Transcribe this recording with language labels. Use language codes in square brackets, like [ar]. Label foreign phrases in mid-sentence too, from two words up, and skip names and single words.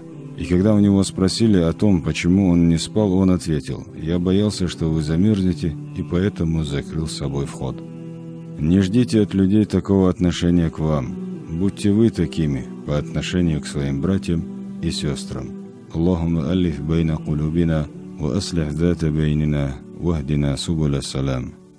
[ru] И когда у него спросили о том, почему он не спал, он ответил: «Я боялся, что вы замерзнете, и поэтому закрыл собой вход». Не ждите от людей такого отношения к вам. Будьте вы такими по отношению к своим братьям и сестрам. [ar] اللهم ألف بين قلوبنا وأصلح ذات بيننا واهدنا سبل السلام.